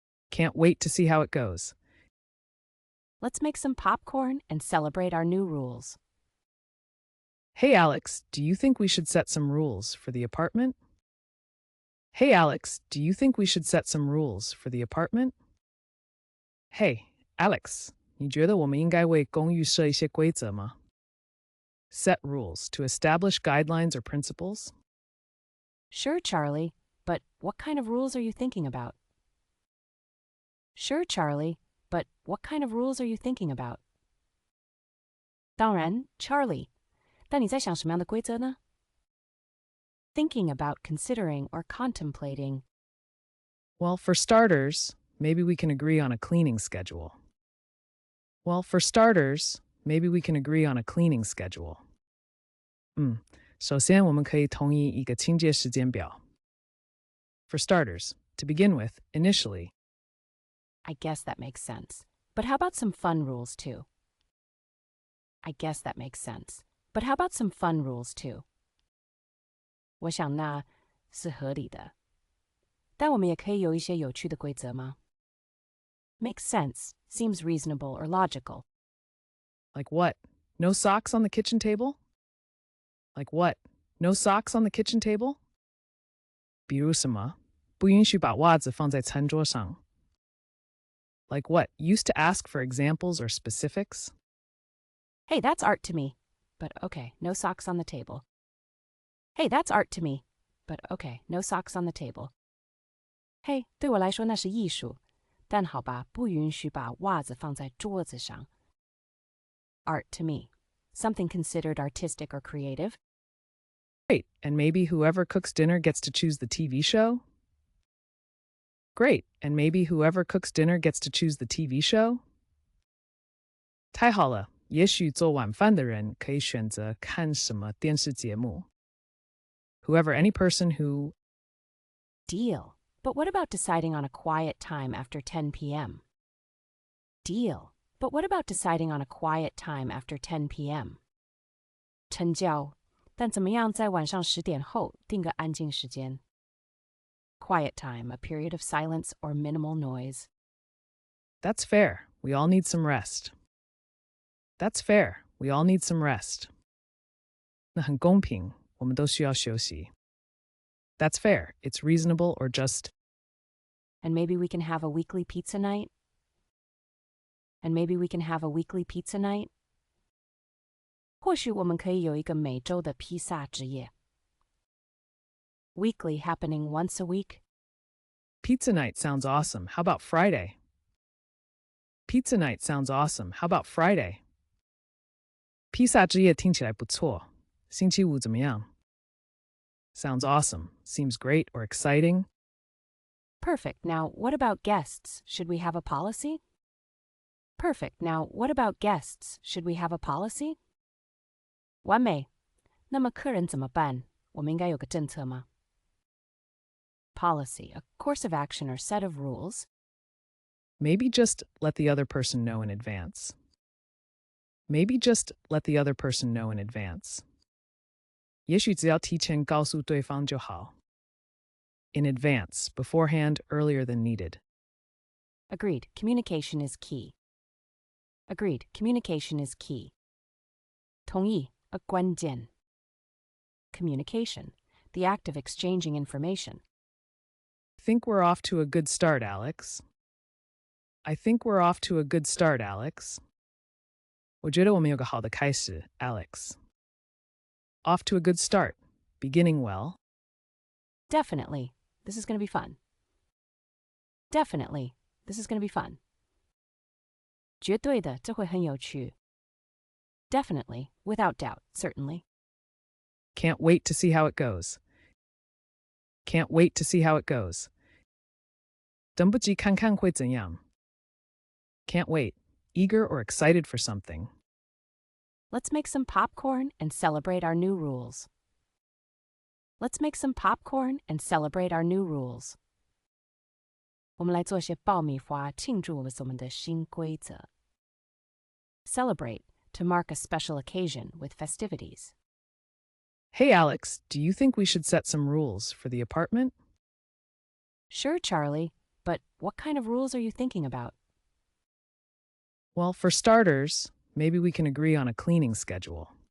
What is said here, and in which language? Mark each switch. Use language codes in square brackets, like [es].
[en] Can't wait to see how it goes. Let's make some popcorn and celebrate our new rules. Hey, Alex, do you think we should set some rules for the apartment? Hey, Alex, do you think we should set some rules for the apartment? [zh] Hey, Alex, 你觉得我们应该为公寓设一些规则吗? [en] Set rules to establish guidelines or principles? Sure, Charlie, but what kind of rules are you thinking about? Sure, Charlie, but what kind of rules are you thinking about? [zh] 当然 Charlie, 但你在想什么样的规则呢? [en] Thinking about, considering, or contemplating. Well, for starters, maybe we can agree on a cleaning schedule. Well, for starters, maybe we can agree on a cleaning schedule. [zh] 首先我们可以同意一个清洁时间表. [en] For starters, to begin with, initially. I guess that makes sense. But how about some fun rules, too? I guess that makes sense. But how about some fun rules, too? [zh] 我想那是合理的。但我们也可以有一些有趣的规则吗? [en] Makes sense, seems reasonable or logical. Like what? No socks on the kitchen table? Like what? No socks on the kitchen table? [zh] 比如什么？不允许把袜子放在餐桌上。 [en] Like what? Used to ask for examples or specifics? Hey, that's art to me. But okay, no socks on the table. Hey, that's art to me. But okay, no socks on the table. [zh] 嘿，对我来说那是艺术，但好吧，不允许把袜子放在桌子上。 [en] Art to me, something considered artistic or creative. Great, and maybe whoever cooks dinner gets to choose the TV show? Great, and maybe whoever cooks dinner gets to choose the TV show? [zh] 太好了，也许做晚饭的人可以选择看什么电视节目。 [en] Whoever, any person who. Deal. But what about deciding on a quiet time after 10 p.m.? Deal. But what about deciding on a quiet time after 10 p.m.? [zh] 成交。但怎么样在晚上10点后定个安静时间？ [en] Quiet time, a period of silence or minimal noise. That's fair. We all need some rest. That's fair. We all need some rest. [zh] 那很公平，我们都需要休息。 [en] That's fair. It's reasonable or just. And maybe we can have a weekly pizza night? And maybe we can have a weekly pizza night? [zh] 或许我们可以有一个每周的披萨之夜。 [en] Weekly happening once a week? Pizza night sounds awesome. How about Friday? Pizza night sounds awesome. How about Friday? [zh] 披萨之夜听起来不错。星期五怎么样？ [en] Sounds awesome. Seems great or exciting. Perfect. Now, what about guests? Should we have a policy? Perfect. Now, what about guests? Should we have a policy? [zh] 完美。那么客人怎么办？我们应该有个政策吗？ [en] Policy, a course of action or set of rules. Maybe just let the other person know in advance. Maybe just let the other person know in advance. [zh] 也许只要提前告诉对方就好。 [en] In advance, beforehand, earlier than needed. Agreed. Communication is key. Agreed. Communication is key. [zh] 同意 [en] a 关键 Communication, the act of exchanging information. Think we're off to a good start, Alex. I think we're off to a good start, Alex. [zh] 我觉得我们有个好的开始, Alex. [en] Off to a good start. Beginning well. Definitely. This is going to be fun. Definitely. This is going to be fun. [zh] 绝对的，这会很有趣。 [en] Definitely. Without doubt. Certainly. Can't wait to see how it goes. Can't wait to see how it goes. [zh] 等不及看看会怎样. [en] Can't wait. Eager or excited for something. Let's make some popcorn and celebrate our new rules. Let's make some popcorn and celebrate our new rules. [zh] 我们来做些爆米花，庆祝我们的新规则。 [en] Celebrate, to mark a special occasion with festivities. Hey, Alex, do you think we should set some rules for the apartment? Sure, Charlie, but what kind of rules are you thinking about? Well, for starters, maybe we can agree on a cleaning schedule.